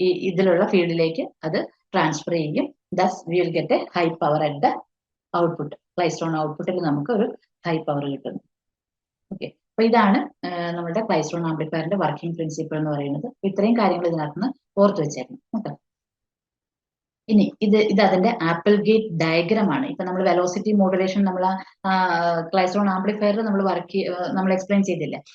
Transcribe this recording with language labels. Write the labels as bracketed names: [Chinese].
[Malayalam] ഇതിലുള്ള ഫീൽഡിലേക്ക് അത് ട്രാൻസ്ഫർ ചെയ്യും. [English] Thus we will get a high power at the output. [Malayalam] Klystron ഔട്ട്പുട്ടിൽ നമുക്ക് ഒരു ഹൈ പവർ കിട്ടുന്നു. ഓക്കെ, അപ്പൊ ഇതാണ് നമ്മുടെ ക്ലൈസ്ട്രോൺ ആംപ്ലിഫയറിന്റെ വർക്കിംഗ് പ്രിൻസിപ്പിൾ എന്ന് പറയുന്നത്. ഇത്രയും കാര്യങ്ങൾ ഇതിനകത്ത് ഓർത്ത് വെച്ചേക്കണം കേട്ടോ. ഇനി ഇത് അതിന്റെ ആപ്പിൾ ഗേറ്റ് ഡയഗ്രാം ആണ്. ഇപ്പൊ നമ്മൾ വെലോസിറ്റി മോഡുലേഷൻ നമ്മൾ ക്ലൈസ്ട്രോൺ ആംപ്ലിഫയറിൽ നമ്മൾ എക്സ്പ്ലെയിൻ ചെയ്തില്ലേ.